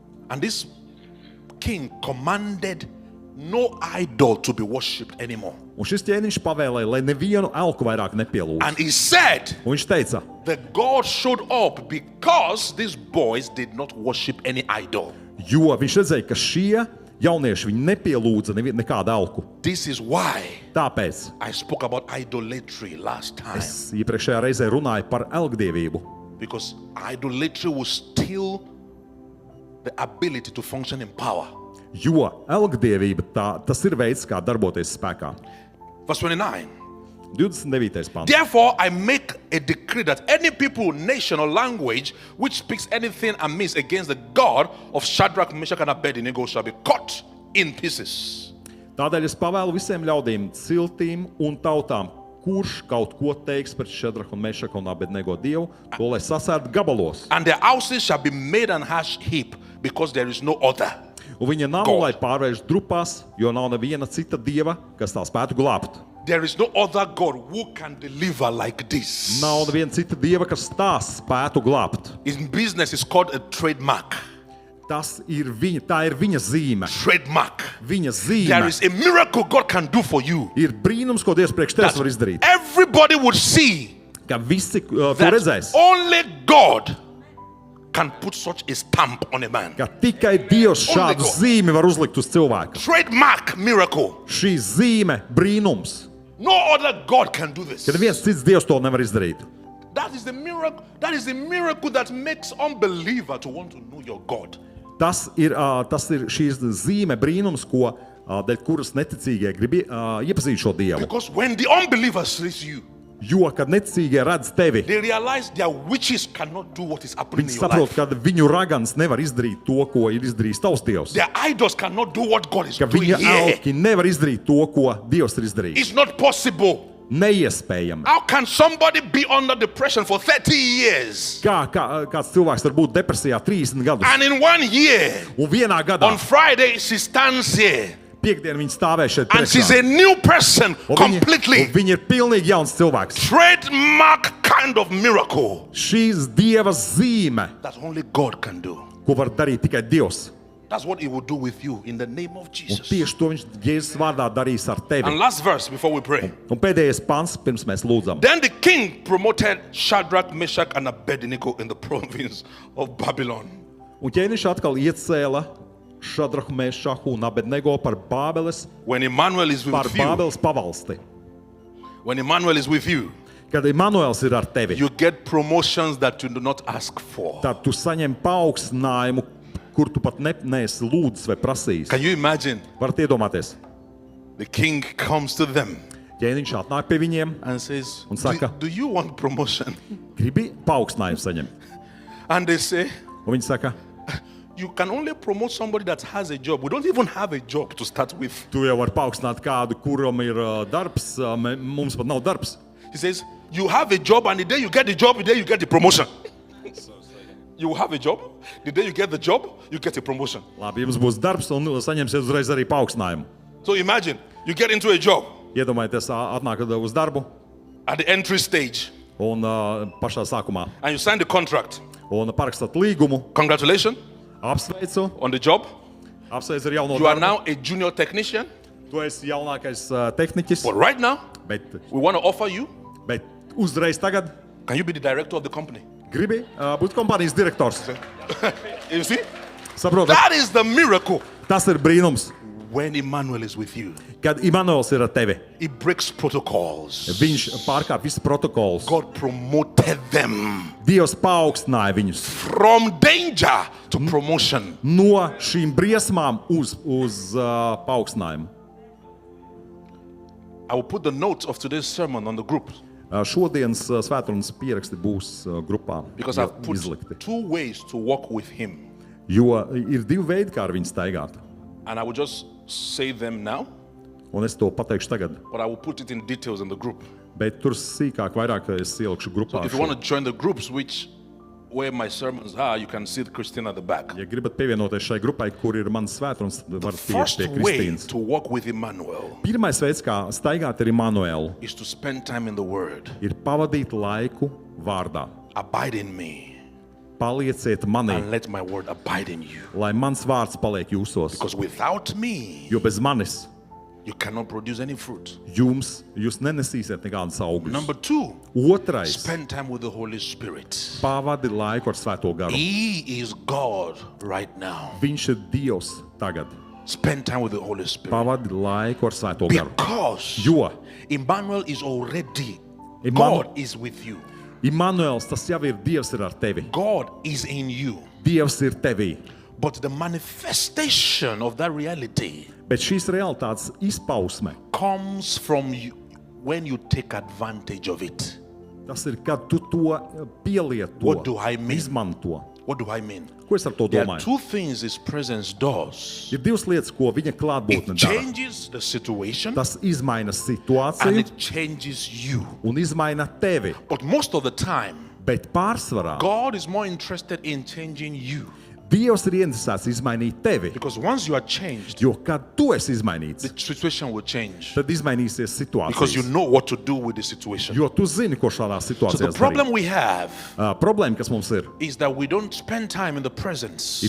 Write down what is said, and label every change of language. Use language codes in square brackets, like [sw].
[en] And this king commanded no idol to be worshipped anymore. [lv] Un šis ķēniņš pavēlēja, lai nevienu elku vairāk nepielūdz. [en] And he said [lv] Un viņš teica, [en] that God showed up because these boys did not worship any idol. [lv] jo viņš redzēja, ka šie jaunieši viņi nepielūdza nekādu elku. [en] This is why [lv] Tāpēc [en] I spoke about idolatry last time. [lv] es iepriekšējā reizē runāju par elgdievību. [en] Because idolatry will steal the ability to function in power. [lv] Jo elgdievība tas ir veids, kā darboties spēkā. [en] Verse 29. [lv] 29. pants. [en] Therefore, I make a decree that any people, nation, or language which speaks anything amiss against the God of Shadrach, Meshach, and Abednego shall be cut in pieces. [lv] Tādēļ es pavēlu visiem ļaudīm, ciltīm un tautām, kurš kaut ko teiks par Šadrahu, Mešaku un Abednego Dievu, to lai sasērt gabalos. [en] And their houses shall be made an ash heap, because there is no other. [lv] Un viņa nav, [en] God. [lv] lai pārvērš drupās, jo nav neviena cita dieva, kas tā spētu glābt. [en] There is no other God who can deliver like this. [lv] Nav neviena cita dieva, kas tā spētu glābt. [en] In business, it's called a trademark. [lv] Tā ir viņa zīme. [en] Trademark. [lv] Viņa [en] There [lv] zīme. [en] is a miracle God can do for you. [lv] Ir brīnums, ko Dievs priekš tevis var izdarīt. [en] Everybody would see [lv] Ka visi to [en] that [lv] redzēs. [en] only God can put such a stamp on a man. [lv] Ka tikai Dievs [en] Only [lv] šādu [en] God. [lv] zīmi var uzlikt uz cilvēka. [en] Trademark miracle. [lv] Šī zīme brīnums. [en] No other God can do this. [lv] Ka neviens cits Dievs to nevar izdarīt. [en] That is the miracle. That is the miracle that makes unbeliever to want to know your God. [lv] Tas ir šīs zīme brīnums, dēļ kuras neticīgie grib iepazīt šo Dievu. [en] Because when the unbeliever sees you, [lv] Jo, kad neticīgie redz tevi, [en] they realize their witches cannot do what is happening [lv] viņi [en] in your [lv] saprot, [en] life. [lv] ka viņu ragans nevar izdarīt to, ko ir izdarījis tavs Dievs. [en] Their idols cannot do what God is [lv] Ka [en] doing [lv] viņa [en] here. [lv] elki nevar izdarīt to, ko Dievs ir izdarījis. [en] It's not possible. [lv] Neiespējami. [en] How can somebody be under depression for 30 years? [lv] Kāds cilvēks var būt depresijā 30 gadus, [en] And in 1 year, [lv] un vienā gadā [en] on Friday, she stands here [lv] Piektdien viņa stāvēja šeit [en] And she's [lv] priekšā. [en] a new person completely. [lv] Viņa ir pilnīgi jauns cilvēks. [en] Trademark kind of miracle [lv] Šīs Dieva zīme, [en] that only God can do. [lv] ko var darīt tikai Dievs. [en] That's what he will do with you in the name of [lv] Un [en] Jesus. [lv] tieši to viņš Jēzus vārdā darīs ar tevi. [en] And last verse before we pray. [lv] Un pēdējais pants, pirms mēs lūdzam. [en] Then the king promoted Shadrach, Meshach, and Abednego in the province of Babylon. [lv] Un ķēniņš atkal iecēla Šadrahu, Mešahu un Abednego par Bābeles, [en] When Emmanuel is [lv] par [en] with you, [lv] Bābeles pavalsti. [en] when Emmanuel is with you, [lv] Kad Immanuels ir ar tevi, [en] you get promotions that you do not ask for. [lv] tad tu saņem paaugstinājumu, kur tu pat neesi lūdzis vai prasījis. [en] Can you imagine? [lv] Varat iedomāties, [en] The king comes to them [lv] ķēniņš atnāk pie viņiem [en] and says, [lv] Un saka- [en] do you want promotion? [lv] gribi paaugstinājumu saņemt. [en] And they say, [lv] Un viņi saka, [en] you can only promote somebody that has a job. We don't even have a job to start with. [lv] tu jau vari paaugstināt kādu, kuram ir darbs, mums pat nav darbs. [en] He says, you have a job, and the day you get the job, the day you get the promotion. You have a job, the day you get the job, you get a promotion. [lv] Labi, jums būs darbs un saņemsiet uzreiz arī paaugstinājumu. [en] So imagine, you get into a job [lv] Iedomājieties, atnākat uz darbu [en] at the entry stage, [lv] un pašā sākumā [en] and you sign the contract. [lv] un parakstāt līgumu, [en] Congratulations [lv] apsveicu, [en] on the job. [lv] apsveicu ar jauno [en] You are [lv] darbu. [en] now a junior technician. [lv] Tu esi jaunākais tehniķis, [en] But right now, [lv] bet [en] we want to offer you, [lv] uzreiz tagad [en] can you be the director of the company? [lv] gribi būt kompānijas direktors. [en] You see? [lv] Saprotat? [en] That is the miracle. [lv] Tas ir brīnums, [en] When Emmanuel is with you, [lv] kad Immanuels ir ar tevi. [en] he breaks protocols. [lv] Viņš pārkāp visus protokolus. [en] God promoted them [lv] Dievs paaugstināja viņus [en] from danger to promotion. [lv] no šīm briesmām uz paaugstinājumu. [en] I will put the notes of today's sermon on the group [lv] Šodienas svētdienas pieraksti būs grupā [en] because I've [lv] izlikti. [en] put 2 ways to walk with him. [lv] Jo ir 2 veidi, kā ar viņu staigāt. [en] And I will just say them now, [lv] Un es to pateikšu tagad. [en] but I will put it in details in the group. [lv] Bet tur sīkāk, vairāk es ielikšu grupā. [en] If you want to join the groups where my sermons are, you can see Christine at the back. [lv] Ja gribat pievienoties šai grupai, kur ir mans svētdienas, varat iet [en] First [lv] pie [en] way [lv] Kristīnas. [en] to walk with Emmanuel [lv] Pirmais veids, kā staigāt ar Immanuelu, [en] is to spend time in the Word. [lv] ir pavadīt laiku vārdā. [en] Abide in me [lv] Palieciet manī, [en] and let my word abide in you. [lv] lai mans vārds paliek jūsos. [en] Because without me, [lv] Jo bez manis [en] you cannot produce any fruit. [lv] jūs nenesīsiet nekādus augļus. [en] Number 2, [lv] Otrais, [en] spend time with the Holy Spirit. [lv] pavadi laiku ar Svēto garu. [en] He is God right now. [lv] Viņš ir Dievs tagad. [en] Spend time with the Holy Spirit. [lv] Pavadi laiku ar Svēto garu. [en] Because [lv] Jo [en] Emmanuel is already, [lv] Emmanuel- [en] God is with you. [lv] Immanuels, tas jau ir Dievs ir ar tevi. [en] God is in you. [lv] Dievs ir tevī. [en] But the manifestation of that reality [lv] Bet šīs realitātes izpausme, [en] comes from you when you take advantage of it. [lv] tas ir, kad tu to pielieto, [en] What do I mean? [lv] izmanto. [en] What do I mean? [lv] Ko es ar to [en] There are [lv] domāju? [en] 2 things His presence does. [lv] Ir 2 lietas, ko viņa klātbūtne [en] It [lv] dara. [en] changes the situation [lv] Tas izmaina [en] and [lv] situāciju [en] it changes you. [lv] un izmaina tevi. [en] But most of the time, [lv] Bet pārsvarā [en] God is more interested in changing you. [lv] Dievs ir ieinteresēts izmainīt tevi. [en] Because once you are changed, [lv] Jo, kad tu esi izmainīts, [en] the situation will change. [lv] tad izmainīsies [en] Because you [lv] situācija. [en] know what to do with the situation. [lv] Jo tu zini, ko šādā [en] So [lv] situācijā [en] the problem we have [lv] Problēma, kas mums ir [en] is that we don't spend time in the presence,